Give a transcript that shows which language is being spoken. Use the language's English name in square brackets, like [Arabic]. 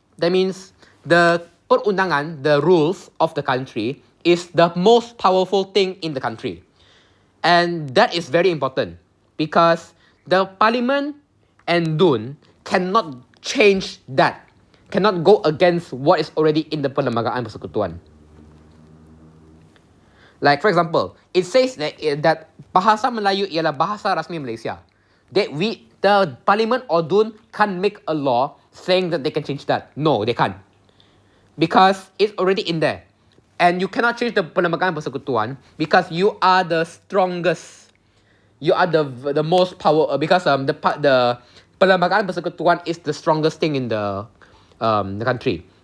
[English] That means the perundangan, the rules of the country, is the most powerful thing in the country. And that is very important because the parliament and DUN cannot change that, cannot go against what is already in the perlembagaan persekutuan. Like for example, it says that [Malay] bahasa Melayu ialah bahasa rasmi Malaysia. [English] The parliament or DUN can't make a law saying that they can change that. No, they can't. Because it's already in there. And you cannot change the perlembagaan persekutuan because you are the strongest you are the most power because the perlembagaan persekutuan is the strongest thing in the country.